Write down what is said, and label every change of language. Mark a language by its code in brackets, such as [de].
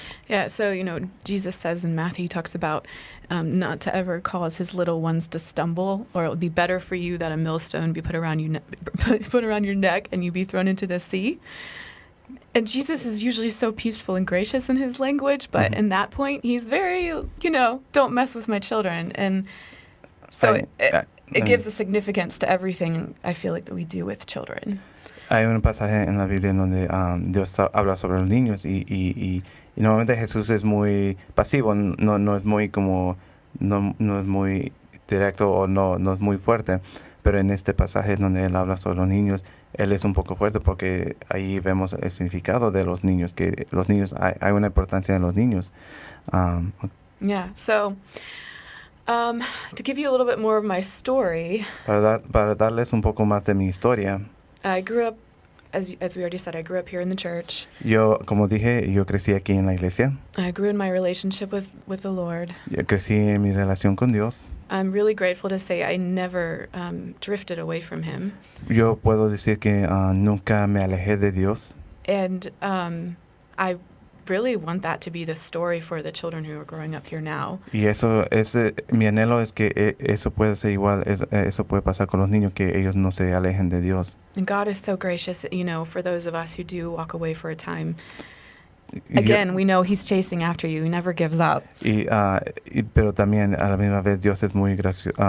[en] Yeah, so, Jesus says in Matthew, he talks about not to ever cause his little ones to stumble, or it would be better for you that a millstone be put around your neck and you be thrown into the sea. And Jesus is usually so peaceful and gracious in his language, but in that point, he's very, don't mess with my children. And so it gives a significance to everything I feel like that we do with children. [es] Hay un pasaje en la Biblia en donde Dios habla sobre los niños y normalmente Jesús es muy pasivo, no es muy no es muy directo o no es muy fuerte, pero en este pasaje donde él habla sobre los niños, él es un poco fuerte porque ahí vemos el significado de los niños, que los niños, hay una importancia en los niños. [en] Yeah, so to give you a little bit more of my story. [es] Para darles un poco más de mi historia. [en] I grew up, as we already said, I grew up here in the church. [es] Como dije, yo crecí aquí en la iglesia. [en] I grew in my relationship with the Lord. [es] Yo crecí en mi relación con Dios. [en] I'm really grateful to say I never drifted away from Him. [es] Yo puedo decir que nunca me alejé de Dios. [en] And I really want that to be the story for the children who are growing up here now. [es] Y eso es mi anhelo, es que eso puede ser igual, eso puede pasar con los niños, que ellos no se alejen de Dios. [en] And God is so gracious, for those of us who do walk away for a time. Again, we know He's chasing after you. He never gives up. [es] Pero también a la misma vez Dios es muy gracioso.